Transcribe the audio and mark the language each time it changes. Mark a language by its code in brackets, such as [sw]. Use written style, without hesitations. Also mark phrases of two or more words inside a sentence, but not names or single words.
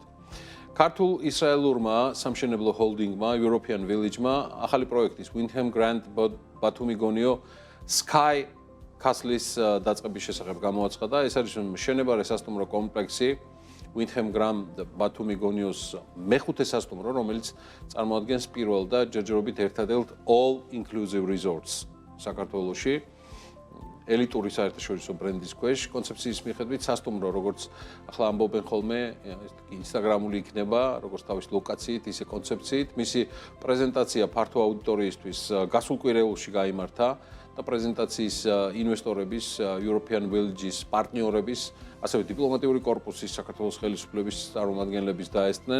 [ka] ქართულ ისრაელურმა სამშენებლო ჰოლდინგმა, European Village-მა ახალი პროექტის Windham Grand Batumi Gonio Sky Castle-ის დაწყების შესახებ გამოაცხადა. ეს არის მშენებარე სასტუმრო კომპლექსი Windham Grand Batumi Gonio-ს მეხუთე სასტუმრო, რომელიც წარმოადგენს პირველ და ჯერჯერობით ერთადერთ [en] all inclusive resorts [ka] საქართველოში. ელიტური საერთაშორისო ბრენდის ქვეშ კონცეფციის მიხედვით სასტუმრო, როგორც ახლა ამბობენ ხოლმე, ინსტაგრამული იქნება, როგორც თავის ლოკაციით, ისე კონცეფციით. მისი პრეზენტაცია ფართო აუდიტორიისთვის გასულ კვირეულში გაიმართა და პრეზენტაციის ინვესტორების, European Village-ის პარტნიორების, ასევე დიპლომატიური კორპუსის, საქართველოს ხელისუფლების წარმომადგენლების დაესწნენ.